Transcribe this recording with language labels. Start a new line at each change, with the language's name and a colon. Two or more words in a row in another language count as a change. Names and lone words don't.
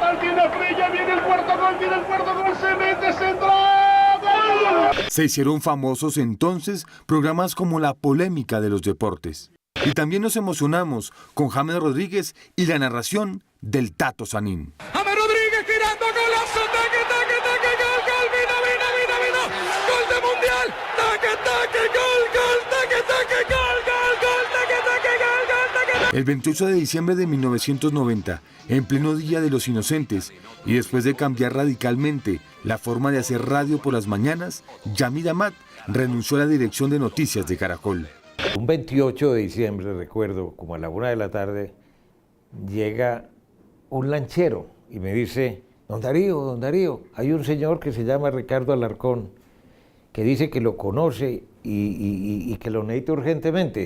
Spanish: Se hicieron famosos entonces programas como La Polémica de los Deportes. Y también nos emocionamos con James Rodríguez y la narración del Tato Sanín. James Rodríguez tirando golazo, taque, taque, taque, gol, gol, vino, gol de mundial, taque, taque, gol, taque, taque, gol, taque, taque, gol, taque. El 28 de diciembre de 1990, en pleno Día de los Inocentes, y después de cambiar radicalmente la forma de hacer radio por las mañanas, Yamid Amad renunció a la dirección de noticias de Caracol. Un 28 de diciembre, recuerdo, como a la 1 de la tarde, llega un lanchero y me dice: don Darío, hay un señor que se llama Ricardo Alarcón, que dice que lo conoce y que lo necesita urgentemente.